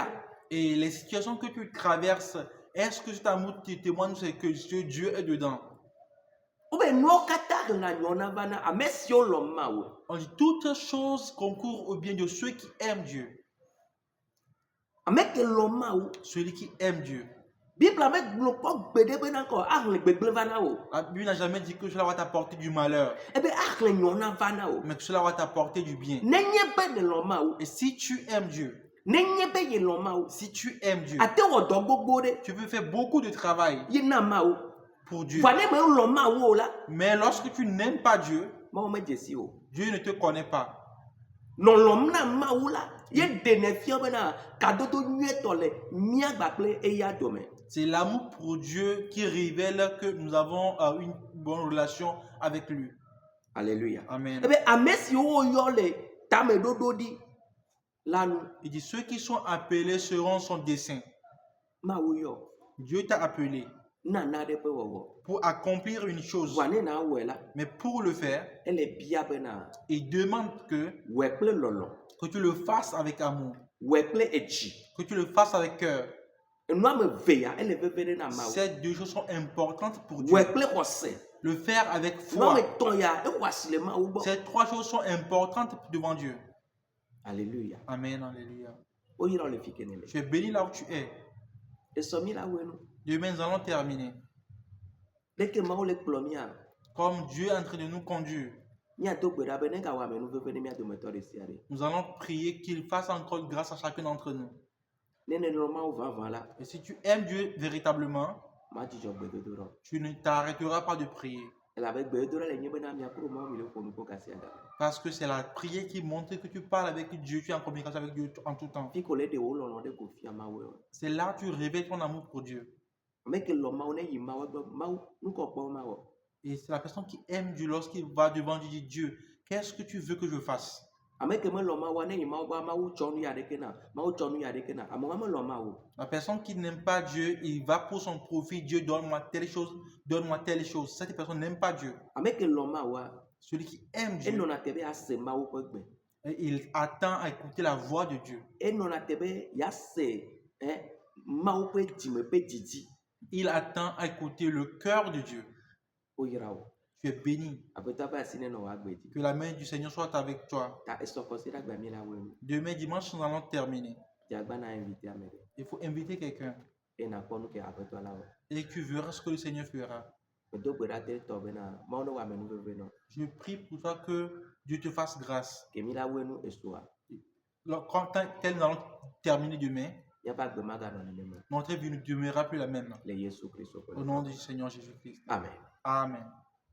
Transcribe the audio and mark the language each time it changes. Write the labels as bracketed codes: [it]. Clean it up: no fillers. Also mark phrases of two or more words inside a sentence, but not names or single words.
[fr] Et les situations que tu traverses, est-ce que cet amour te témoigne c'est que Dieu est dedans? [ee] wobe nuwo katã hena nyɔna va na ame siwo lɔ Mawu [fr] On dit toutes choses concourent au bien de ceux qui aiment Dieu. [ee] ame ke lɔ Mawu [fr] Celui qui aime Dieu. [ee] Bibla me gblɔ kɔ gbe ɖe bena kɔ ahlẽ gbegblẽ va na wo [fr] La Bible n'a jamais dit que cela va t'apporter du malheur, [ee] ebe ahlẽ nyɔna va na wo [fr] mais que cela va t'apporter du bien. [ee] nenye be ne lɔ Mawu [fr] Et si tu aimes Dieu, [ee] nenye be ye lɔ Mawu [fr] si tu aimes Dieu, [ee] ate wɔ dɔ gbogbo ɖe [fr] tu peux faire beaucoup de travail [ee] ye na Mawu [fr] pour Dieu. [ee] voa ne me lɔ Mawu o la [fr] Mais lorsque tu n'aimes pas Dieu, [ee] Mawu medze si o [fr] Dieu ne te connaît pas. [ee] lɔlɔm na Mawu la ye ɖene fia bena kadodo nyuietɔ le mía gbakple eya dome [fr] C'est l'amour pour Dieu qui révèle que nous avons une bonne relation avec lui. alléluia Amen. [ee] ebe ame siwo woyɔ le tameɖoɖo ɖi la nu [fr] Il dit, ceux qui sont appelés seront son dessein. [ee] Mawu yɔ [fr] Dieu t'a appelé [ee] na naɖe ƒe wɔwɔ [fr] pour accomplir une chose. [ee] voa ne na wɔe la [fr] Mais pour le faire, [ee] ele bia bena [fr] il demande que [ee] wɔe kple lɔlɔ [fr] tu le fasses avec amour, [ee] wɔe kple edzi [fr] que tu le fasses avec cœur. [ee] enua me ve ya ele veve ɖe na Mawu [fr] Ces deux choses sont importantes pour Dieu. [ee] wɔe kple xɔse [fr] Le faire avec [ee] enua me [fr] foi. [ee] tɔn ya exɔ asi le Mawu gbɔ [fr] Ces trois choses sont importantes devant Dieu. alléluia Amen, alléluia. [ee] woyra le fi kene le [fr] Tu es béni là où tu es. [ee] esɔ mi la wɔe nu [fr] Demain, nous allons terminer. [ee] ɖeke Mawu le kplɔ mia [fr] Comme Dieu est en train de nous conduire, [ee] míado gbe ɖa be ne gawɔ ame nu veve ne mía dometɔ ɖe sia ɖe [fr] nous allons prier qu'il fasse encore grâce à chacun d'entre nous. [ee] ne ne lɔ Mawu vavã la [fr] Et si tu aimes Dieu véritablement, [ee] madzudzɔ gbedodoɖa [fr] tu ne t'arrêteras pas de prier. [ee] elabe gbedodoɖa le nye bena miakpɔ Mawu mi le ƒo nu kpɔ gasia game [fr] Parce que c'est la prière qui montre que tu parles avec Dieu, tu es en communication avec Dieu en tout temps. [ee] fi ko le ɖe wo lɔlɔ ɖe ko fia Mawu o [fr] C'est là que tu révèles ton amour pour Dieu. [ee] ame ke lɔ Mawu ne yi Mawu gbɔ Mawu nukɔkpɔ Mawu [fr] Et c'est la personne qui aime Dieu lorsqu'il va devant Dieu, dit Dieu, qu'est-ce que tu veux que je fasse? [ee] ame ke me lɔ Mawu ne yi Mawu gbɔ Mawu tsɔ nu ya ɖeke na Mawu tsɔ nu ya ɖeke na amewo me lɔ Mawu [fr] La personne qui n'aime pas Dieu, il va pour son profit. Dieu, donne-moi telle chose, donne-moi telle chose. Cette personne n'aime pas Dieu. [ee] ame ke lɔ Mawua [fr] Celui qui aime Dieu, [ee] enɔna te be ase Mawu ƒe gbe [fr] Et il attend à écouter la voix de Dieu. [ee] enɔna te be yase mawu ƒe dzime ƒe dzidzi [fr] Il attend à écouter le cœur de Dieu. [ee] woyra wo [fr] Tu es béni. [ee] aƒetɔ ƒe asi nenɔ wò agbe dzi [fr] Que la main du Seigneur soit avec toi. [ee] ta esɔ kɔsi ɖe agba mi la wo enu [fr] Demain, dimanche, nous allons terminer. [ee] dziagba na invité ame ɖe [fr] Il faut inviter quelqu'un. [ee] eye nakpɔ nu ke aƒetɔ la wɔ [fr] Et tu verras ce que le Seigneur fera. [ee] medo gbe ɖa te tɔ bena mawu ne wɔ ame nu veve nɔ [fr] Je prie pour toi que Dieu te fasse grâce. [ee] ke mi la wo enu esoa [fr] Tel nous allons terminer demain, [ee] míaƒe agbe maganɔ nenema [fr] notre vie ne demeurera plus la même. [ee] le Yesu Kristo ƒe [fr] Au nom du Seigneur Jésus-Christ. amen Amen.